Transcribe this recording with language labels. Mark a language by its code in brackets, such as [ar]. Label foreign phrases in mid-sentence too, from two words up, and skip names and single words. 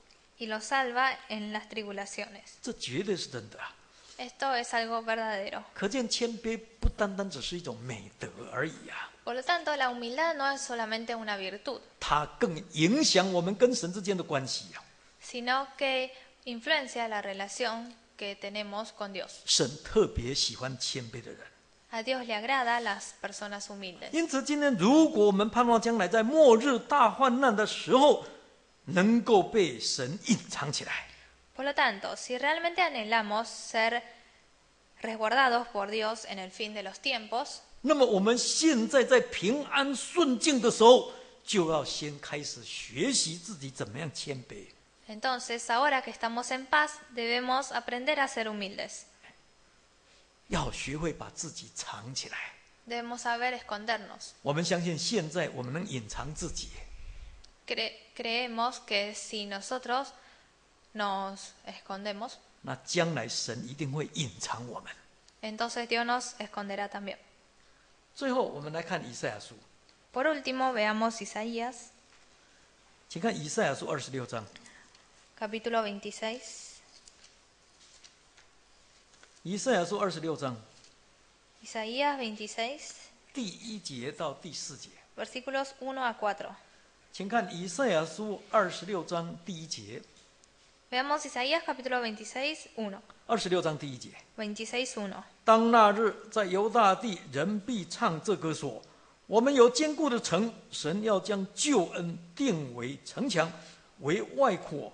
[es] y los salva en las tribulaciones. [zh] 这绝对是真的啊！ [es] Esto es algo verdadero. [zh] 可见谦卑不单单只是一种美德而已啊， [es] Por lo tanto, la humildad no es solamente una virtud, [zh] 它更影响我们跟神之间的关系啊。 [es] sino que influencia la relación que tenemos con Dios. [zh] 神特别喜欢谦卑的人， [es] A Dios le agrada las personas humildes. [zh] 因此今天如果我们盼望将来在末日大患难的时候，能够被神隐藏起来， [es] Por lo tanto, si realmente anhelamos ser resguardados por Dios en el fin de los tiempos, [zh] 那么我们现在在平安顺境的时候，就要先开始学习自己怎么样谦卑。 [es] entonces ahora que estamos en paz, debemos aprender a ser humildes. [zh] 要学会把自己藏起来。 [es] Debemos saber escondernos. [zh] 我们相信现在我们能隐藏自己， [es] Creemos que si nosotros nos escondemos, [zh] 那将来神一定会隐藏我们。 [es] entonces Dios nos esconderá también. [zh] 最后，我们来看以赛亚书， [es] Por último, veamos Isaías, [zh] 请看以赛亚书26章。 [es] capítulo 26. [zh] 以赛亚书26章 [es] Isaías 26, [zh] 第1节到第4节， [es] versículos 1 a 4. [zh] 请看以赛亚书26章第1节 [es] Veamos Isaías capítulo 26, 1. [zh] ，26 章第1节。 26, 1. 当那日，在犹大地，人必唱这歌说：我们有坚固的城，神要将救恩定为城墙，为外扩。